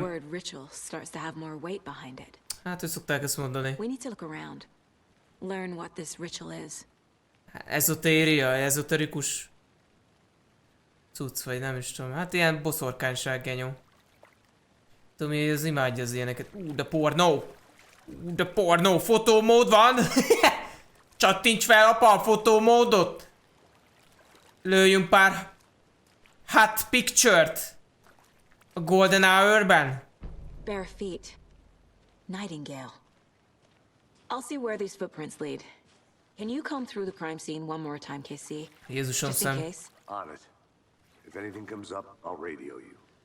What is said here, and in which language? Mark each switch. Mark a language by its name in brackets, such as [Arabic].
[English] word ritual starts to have more weight behind it. [Hungarian] hát hogy szokták ezt mondani. [English] We need to look around. Learn what this ritual is. [Hungarian] Ezotéria, ezoterikus cucc, vagy nem is tudom. Hát ilyen boszorkányság genyó. Tudom, hogy az imádja az ilyeneket. De pornó! De pornó! Fotómód van! Csattints fel apa a fotómódot! Lőjünk pár hot picture-t a Golden Hour-ben. [English] Bare feet. Nightingale. I'll see where these footprints lead. Can you comb through the crime scene one more time, KC? [Hungarian] Jézusom [English] Just in [Hungarian] szem. [English] case. On it. If anything comes up, I'll radio you.